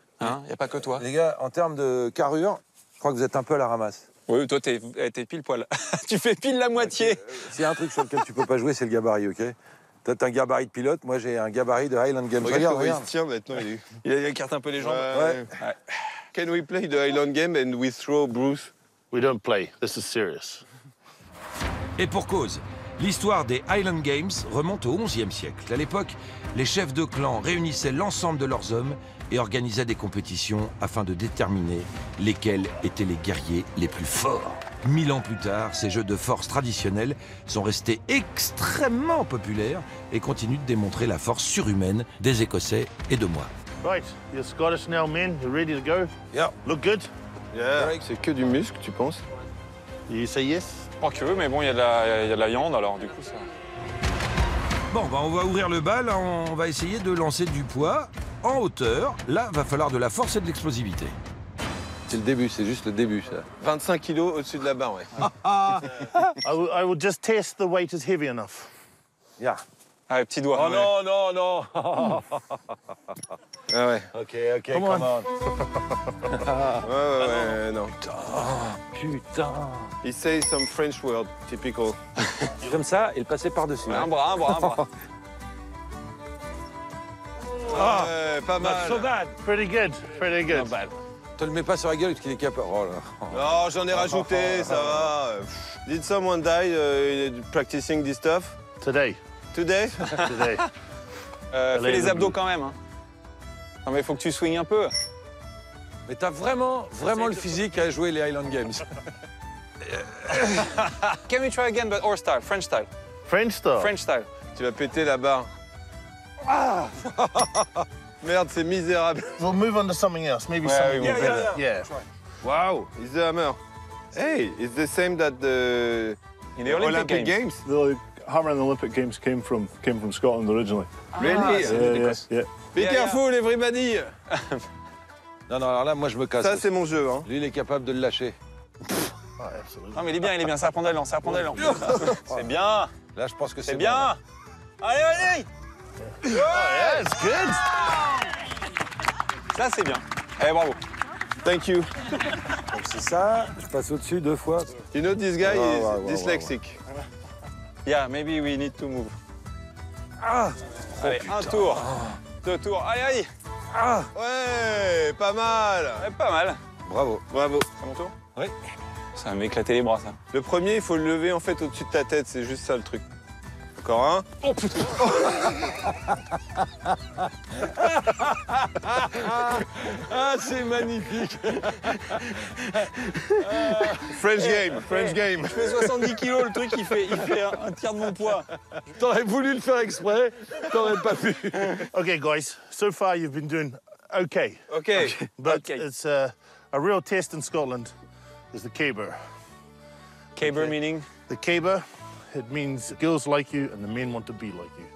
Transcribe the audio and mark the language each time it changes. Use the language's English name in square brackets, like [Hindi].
[French] Hein, y a pas que toi. Les gars, en termes de carrure, je crois que vous êtes un peu à la ramasse. Oui, toi t'es pile poil. Tu fais pile la moitié. S'il y a un truc sur lequel tu peux pas jouer, c'est le gabarit, ok? Toi, t'as un gabarit de pilote, moi j'ai un gabarit de Highland Games. Regarde comment il se tient maintenant. Il écarte un peu les jambes. Ouais. [English] Can we play the Highland Game and we throw Bruce? We don't play. This is serious. [French] Et pour cause, l'histoire des Highland Games remonte au XIe siècle. À l'époque, les chefs de clan réunissaient l'ensemble de leurs hommes et organisaient des compétitions afin de déterminer lesquels étaient les guerriers les plus forts. 1000 ans plus tard, ces jeux de force traditionnels sont restés extrêmement populaires et continuent de démontrer la force surhumaine des Écossais et de moi. [English] Right, you're Scottish now, men. You're ready to go? Yeah. Look good? Yeah. [French] C'est que du muscle, tu penses? [English] You say yes? [French] Oh que mais bon, il y a de la viande alors du coup ça. Bon, on va ouvrir le bal, on va essayer de lancer du poids en hauteur. Là, va falloir de la force et de l'explosivité. C'est le début, c'est juste le début, ça. 25 kilos au-dessus de la barre, ouais. [English] I will just test the weight is heavy enough. Yeah. [French] Ah, petit doigt. Oh non, non, non. Ah ouais. [English] Ok, come on. [French] Ouais, non. Putain. [English] He says some French word, typical. [French] Comme ça, et le passer par-dessus. Un bras. Ouais, pas mal. [English] So bad. Pretty good, pretty good. [French] Te le mets pas sur la gueule parce qu'il est capable. Oh là. Non, j'en ai rajouté, ça va. [English] Did someone die practicing this stuff? Today. Today? Today. [French] Fais les abdos quand même. Hein. Non mais il faut que tu swings un peu. Mais t'as vraiment le physique à jouer les Highland Games. [English] Can we try again but or style, French style? French style? French style. [French] Tu vas péter la barre. Ah. Merde, c'est misérable. [English] We'll move on to something else. Maybe something more better. Yeah. Wow, it's the hammer. Hey, it's the same that the In the Olympic Games. The hammer in the Olympic Games came from Scotland originally. Really? Yeah. Be careful, everybody. [French] Non, alors là, moi, je me casse. Ça, c'est mon jeu. Hein. Lui, il est capable de le lâcher. Non, mais il est bien, serpent d'élan. C'est bien. Là, je pense que c'est bien. Bon. Allez. [English] Yeah, it's good. [French] Ça, c'est bien. Allez, bravo. [English] Thank you. [French] Donc, c'est ça. Je passe au-dessus 2 fois. [English] You know, this guy is dyslexic. Yeah, maybe we need to move. [French] Allez, un tour. 2 tours. Allez. Ouais, pas mal. Ouais, pas mal. Bravo. Bravo. C'est mon tour? Oui. Ça va m'éclater les bras, ça. Le premier, il faut le lever en fait au-dessus de ta tête, c'est juste ça le truc. Encore un. Oh putain. Ah, c'est magnifique. [English] French game. [French] Je fais 70 kilos, le truc, il fait un tiers de mon poids. T'aurais voulu le faire exprès, t'aurais pas pu. [English] Okay, guys. So far, you've been doing okay. Okay. But it's a real test in Scotland. Is the caber. Caber meaning? The caber, it means girls like you and the men want to be like you.